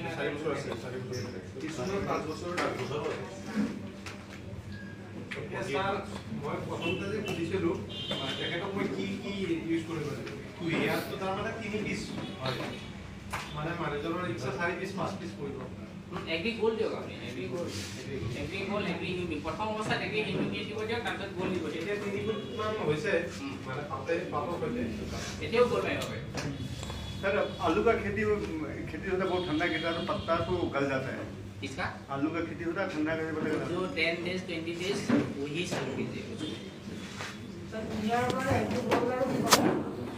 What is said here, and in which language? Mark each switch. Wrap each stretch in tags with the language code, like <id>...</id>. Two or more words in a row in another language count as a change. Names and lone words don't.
<as>4 বছৰ আছে, 4 বছৰ আছে। কিছুমান 5 বছৰ 8 বছৰ হয়। স্যার মই প্ৰথমতে যে সুধিছিলোঁ তেখেতক মই কি কি ইউজ কৰিব লাগিব? ইয়াততো তাৰমানে 3 পিচ হয়, মানে মানুহজনৰ ইচ্ছা 4 পিচ 5 পিচ কৰিব। এগ্রি গোল্ড দিয়ক আপনি, এগ্রি গোল্ড, এগ্রি গোল্ড, এগ্রি হিউমিক। প্ৰথম অৱস্থাত এগ্রি হিউমিক দিব দিয়ক, তাৰপিছত গোল্ড দিব দিয়ক। এতিয়া 3 ফুট মান হৈছে, মানে পাতে পাতৰ সৈতে এতিয়াও গোল্ড মাৰিব পাৰে।</as> <hi>सर आलू का खेती होता है बहुत ठंडा गिरता है तो पत्ता तो गल जाता है। इसका आलू का खेती होता है ठंडा कैसे पड़ेगा? जो 10 days 20 days वही चालू कीजिए। सर, यार बड़ा है, तो बोल रहा हूँ</hi>